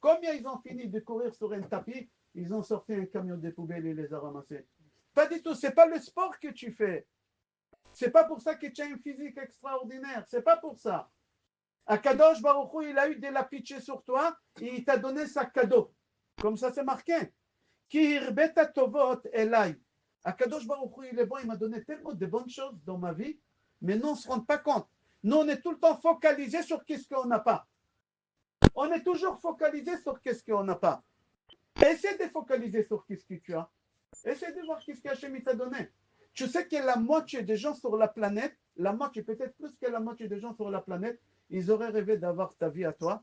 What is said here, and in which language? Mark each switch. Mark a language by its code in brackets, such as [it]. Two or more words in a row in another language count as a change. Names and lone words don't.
[fr] Combien ils ont fini de courir sur un tapis, ils ont sorti un camion de poubelles et les a ramassés. Pas du tout, c'est pas le sport que tu fais. C'est pas pour ça que tu as une physique extraordinaire, c'est pas pour ça. [he] הקדוש ברוך הוא, [fr] il a eu de la pitié sur toi et il t'a donné sa cadeau. Comme ça, c'est marqué. [he] כי הרבית טובות עלי. הקדוש ברוך הוא, [fr] il est bon, il m'a donné tellement de bonnes choses dans ma vie, mais nous, on ne se rend pas compte. Nous, on est tout le temps focalisé sur qu'est-ce qu'on n'a pas. On est toujours focalisé sur qu'est-ce qu'on n'a pas. Essaie de focaliser sur qu'est-ce que tu as. Essaie de voir qu'est-ce qu'Hachem t'a donné. Tu sais que la moitié des gens sur la planète, la moitié, peut-être plus que la moitié des gens sur la planète, ils auraient rêvé d'avoir ta vie à toi.